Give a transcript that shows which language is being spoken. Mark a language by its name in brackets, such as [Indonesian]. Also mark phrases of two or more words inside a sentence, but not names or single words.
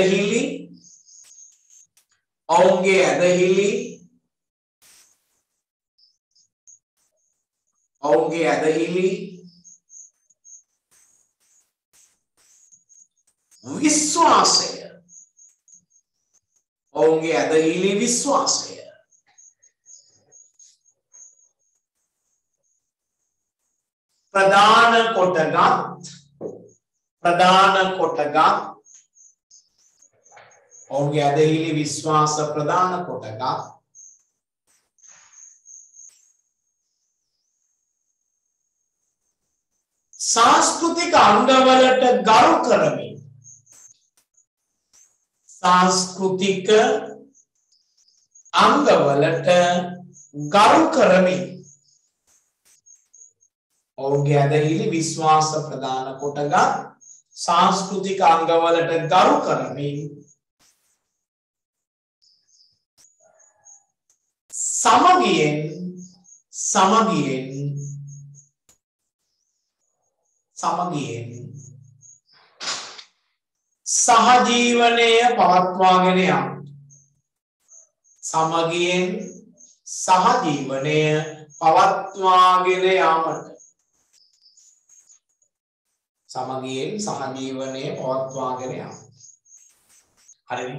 [Sinhala] ඇදහිලි විශ්වාසය ප්‍රධාන කොටගත් ඔවුන්ගේ ඇදහිලි විශ්වාස ප්‍රධාන කොටගත් සංස්කෘතික අංගවලට ගරු කරමින් ඔවුන්ගේ ඇදහිලි විශ්වාස ප්‍රදාන කොටගත් සංස්කෘතික අංගවලට ගරු කරමින් සමගියෙන් සහජීවනය පවත්වාගෙන යාමට හරිනේ.